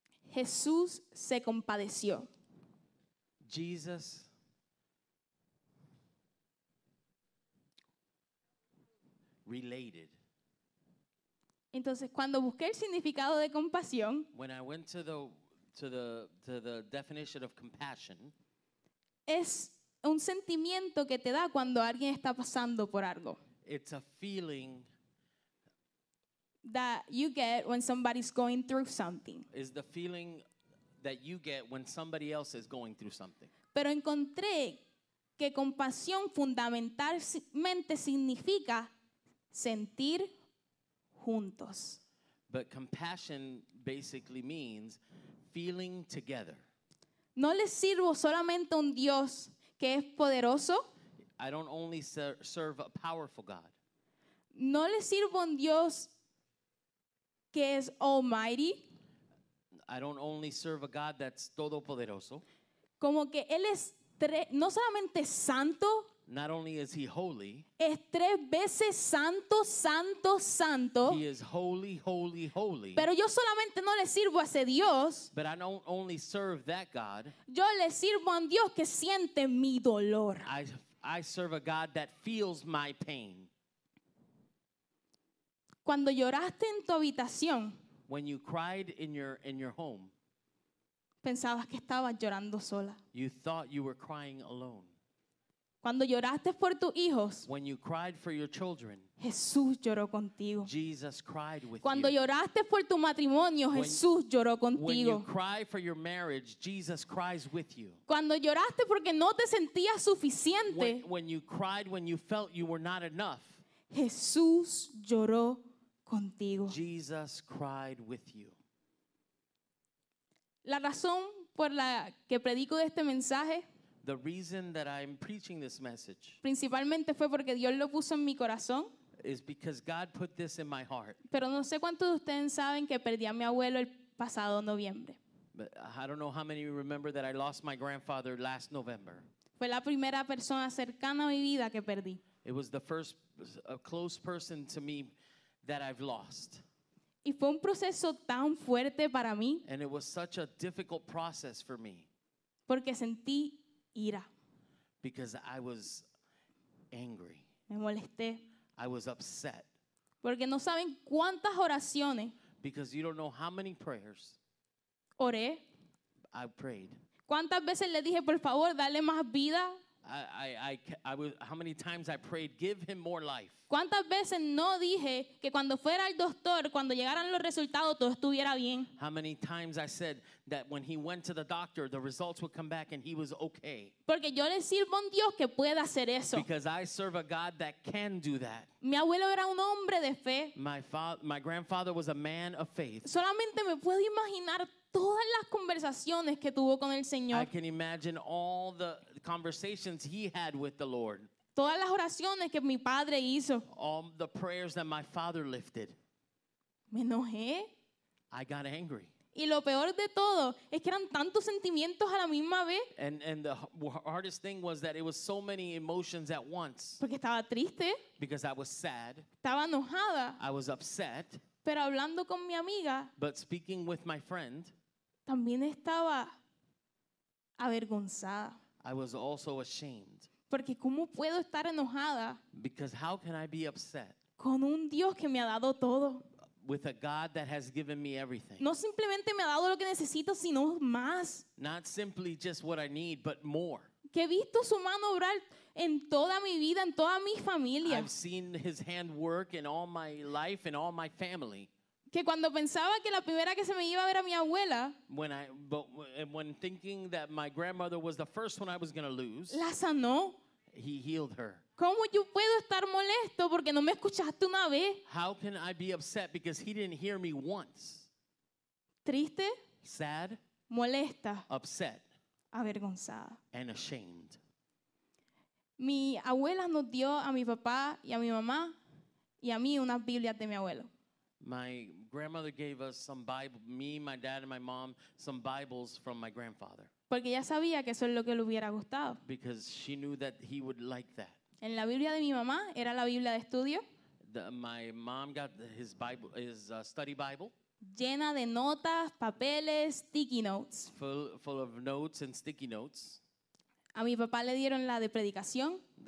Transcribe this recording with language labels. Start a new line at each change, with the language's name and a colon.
Spanish: Jesús se compadeció.
English: Jesus related.
Spanish: Entonces, cuando busqué el significado de compasión,
English: When I went to the definition of compassion,
Spanish: es un sentimiento que te da cuando alguien está pasando por algo.
English: it's a feeling, That you get when somebody's going through something. is the feeling that you get when somebody else is going through something.
Spanish: Pero encontré que compasión fundamentalmente significa sentir juntos.
English: But compassion basically means feeling together.
Spanish: No le sirvo solamente a un Dios que es poderoso,
English: I don't only serve a powerful God.
Spanish: no le sirvo a un Dios que es
English: almighty, I don't only serve a God that's
Spanish: todopoderoso. como que Él es no solamente santo,
English: Not only is he holy,
Spanish: es 3 veces santo, santo, santo,
English: he is holy, holy, holy.
Spanish: pero yo solamente no le sirvo a ese Dios,
English: But I don't only serve that God,
Spanish: yo le sirvo a un Dios que siente mi dolor.
English: I serve a God that feels my pain.
Spanish: Cuando lloraste en tu habitación,
English: When you cried in your home,
Spanish: pensabas que estabas llorando sola.
English: you thought you were crying alone.
Spanish: Cuando lloraste por tus hijos,
English: When you cried for your children,
Spanish: Jesús lloró contigo.
English: Jesus cried with
Spanish: Cuando
English: you.
Spanish: lloraste por tu matrimonio,
English: When-
Spanish: Jesús lloró
English: When you
Spanish: contigo.
English: cry for your marriage, Jesus cries with you.
Spanish: Cuando lloraste porque no te sentías suficiente,
English: When you cried when you felt you were not enough,
Spanish: Jesús lloró contigo.
English: Jesus cried with you.
Spanish: La razón por la que predico de este mensaje
English: The reason that I'm preaching this message
Spanish: principalmente fue porque Dios lo puso en mi corazón,
English: is because God put this in my heart.
Spanish: pero no sé cuántos de ustedes saben que perdí a mi abuelo el pasado noviembre.
English: But I don't know how many of you remember that I lost my grandfather last November.
Spanish: Fue la primera persona cercana a mi vida que perdí.
English: It was the first a close person to me that I've lost.
Spanish: Y fue un proceso tan fuerte para mí
English: And it was such a difficult process for me
Spanish: porque sentí ira,
English: because I was angry.
Spanish: me molesté,
English: I was upset
Spanish: porque no saben cuántas oraciones
English: because you don't know how many prayers
Spanish: oré,
English: I prayed.
Spanish: cuántas veces le dije, por favor, dale más vida,
English: I was, how many times I prayed, give him more life.
Spanish: cuántas veces no dije que cuando fuera al doctor, cuando llegaran los resultados, todo estuviera bien.
English: How many times I said that when he went to the doctor, the results would come back and he was okay.
Spanish: Porque yo le sirvo a un Dios que pueda hacer eso.
English: Because I serve a God that can do that.
Spanish: Mi abuelo era un hombre de fe.
English: My grandfather was a man of faith.
Spanish: Solamente me puedo imaginar todas las conversaciones que tuvo con el
English: I
Spanish: Señor.
English: can imagine all the conversations he had with the Lord.
Spanish: todas las oraciones que mi padre hizo.
English: all the prayers that my father lifted.
Spanish: Me enojé.
English: I got angry.
Spanish: Y lo peor de todo es que eran tantos sentimientos a la misma vez,
English: And the hardest thing was that it was so many emotions at once
Spanish: porque estaba triste,
English: because I was sad,
Spanish: estaba enojada,
English: I was upset,
Spanish: pero hablando con mi amiga
English: but speaking with my friend,
Spanish: también estaba avergonzada.
English: I was also ashamed.
Spanish: Porque ¿cómo puedo estar enojada
English: Because how can I be upset
Spanish: con un Dios que me ha dado todo?
English: with a God that has given me everything?
Spanish: No simplemente me ha dado lo que necesito, sino más.
English: Not simply just what I need, but more.
Spanish: Que he visto su mano obrar en toda mi vida, en toda mi familia.
English: I've seen his hand work in all my life and all my family.
Spanish: Que cuando pensaba que la primera que se me iba a ver a mi abuela,
English: When thinking that my grandmother was the first one I was going to lose,
Spanish: la sanó.
English: he healed her.
Spanish: ¿Cómo yo puedo estar molesto porque no me escuchaste una vez?
English: How can I be upset because he didn't hear me once?
Spanish: Triste,
English: Sad,
Spanish: molesta,
English: upset,
Spanish: avergonzada.
English: and ashamed.
Spanish: Mi abuela nos dio a mi papá y a mi mamá y a mí unas Biblias de mi abuelo.
English: My grandmother gave us some Bible, me, my dad, and my mom, some Bibles from my grandfather
Spanish: Porque ella sabía que eso es lo que le hubiera gustado.
English: because she knew that he would like that.
Spanish: En la Biblia de mi mamá era la Biblia de estudio,
English: My mom got his Bible, his study Bible,
Spanish: llena de notas, papeles, sticky notes.
English: full of notes and sticky notes.
Spanish: A mi papá le dieron la de predicación,